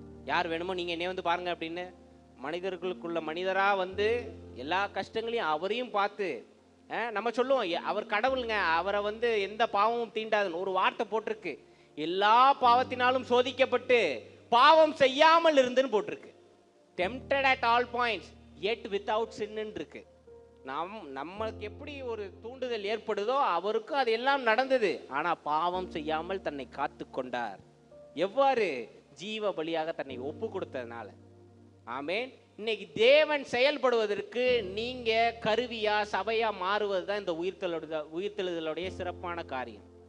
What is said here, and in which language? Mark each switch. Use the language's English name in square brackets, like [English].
[Tamil] யார் வேணுமோ நீங்க என்னைய வந்து பாருங்க அப்படின்னு மனிதர்களுக்குள்ள மனிதரா வந்து எல்லா கஷ்டங்களையும் அவரையும் பார்த்து நம்ம சொல்லுவோம், அவர் கடவுளுங்க, அவரை வந்து எந்த பாவமும் தீண்டாதுன்னு ஒரு வார்த்தை போட்டிருக்கு. எல்லா பாவத்தினாலும் சோதிக்கப்பட்டு பாவம் செய்யாமல் இருந்துன்னு போட்டிருக்கு. [English] tempted at all points yet without sin [Tamil] இருக்கு. நம்மளுக்கு எப்படி ஒரு தூண்டுதல் ஏற்படுதோ அவருக்கும் அது எல்லாம் நடந்தது. ஆனா பாவம் செய்யாமல் தன்னை காத்து கொண்டார். எவ்வாறு? ஜீவ பலியாக தன்னை ஒப்பு கொடுத்ததுனால. ஆமென். இன்னைக்கு தேவன் செயல்படுவதற்கு நீங்க கருவியா சபையா மாறுவது தான் இந்த உயிர்த்தெழுதலுடைய சிறப்பான காரியம்.